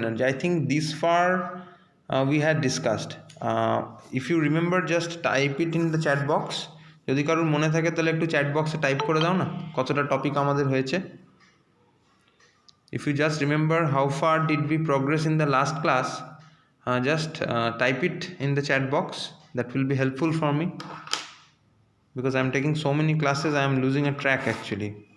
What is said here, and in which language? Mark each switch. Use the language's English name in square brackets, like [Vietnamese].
[English] I think this far we had discussed. If you remember, just type it in the chat box. [Bangla] যদি কারোর মনে থাকে তাহলে একটু চ্যাট বক্সে টাইপ করে দাও না কতটা টপিক আমাদের হয়েছে। [English] If you just remember how far did we progress in the last class, just type it in the chat box. That will be helpful for me because I am taking so many classes, I am losing a track actually.